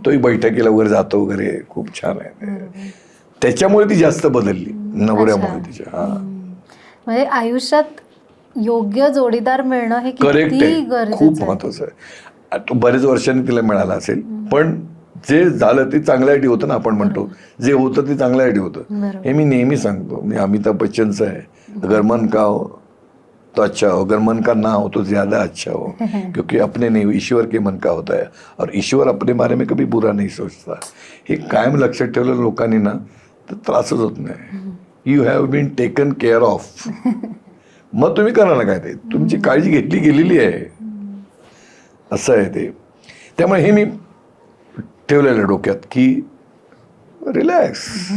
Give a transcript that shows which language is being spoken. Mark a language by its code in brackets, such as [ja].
[mr] तोही बैठकीला वगैरे जातो वगैरे, खूप छान आहे. त्याच्यामुळे ती जास्त बदलली नवऱ्यामुळे तिच्या. हा म्हणजे आयुष्यात योग्य जोडीदार मिळणं हे करेक्ट किती आहे, गरजेचं खूप आहे. महत्वाचं आहे. तो बरेच वर्षांनी तिला मिळाला असेल, पण जे झालं ते चांगल्यासाठी होतं ना. आपण म्हणतो जे होतं ते चांगल्यासाठी होतं. बरोबर. हे मी नेहमी सांगतो. मी अमिताभ बच्चनचं आहे, [hi] अगर मन का हो तो अच्छा हो, अगर मन का ना हो तो ज्यादा अच्छा हो, क्योंकि अपने नहीं ईश्वर के मन का होता है और ईश्वर अपने बारे में कभी बुरा नहीं सोचता. [mr] हे कायम लक्षात ठेवलं लोकांनी ना तर त्रासच होत नाही. [en] You have been taken care of. [mr] मग तुम्ही करा ना काय, ते तुमची काळजी घेतली गेलेली आहे, असं आहे ते. त्यामुळे हे मी ठेवलेलं डोक्यात की रिलॅक्स.